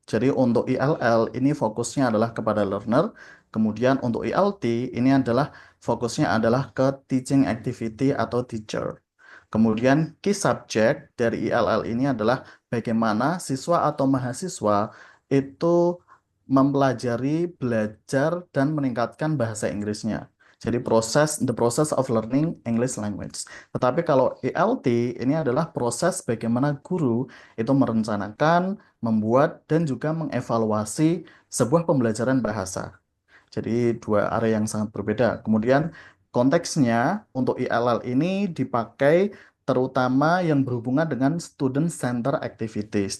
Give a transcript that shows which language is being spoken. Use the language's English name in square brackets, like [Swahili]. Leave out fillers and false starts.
[Indonesian] Jadi untuk ILL ini fokusnya adalah kepada learner, kemudian untuk ILT ini adalah fokusnya adalah ke teaching activity atau teacher. Kemudian key subject dari ILL ini adalah bagaimana siswa atau mahasiswa itu mempelajari, belajar, dan meningkatkan bahasa Inggrisnya. Jadi [English] the process of learning English language. [Indonesian] Tetapi kalau ELT ini adalah proses bagaimana guru itu merencanakan, membuat, dan juga mengevaluasi sebuah pembelajaran bahasa. Jadi dua area yang sangat berbeda. Kemudian konteksnya untuk ILL ini dipakai terutama yang berhubungan dengan student center activities.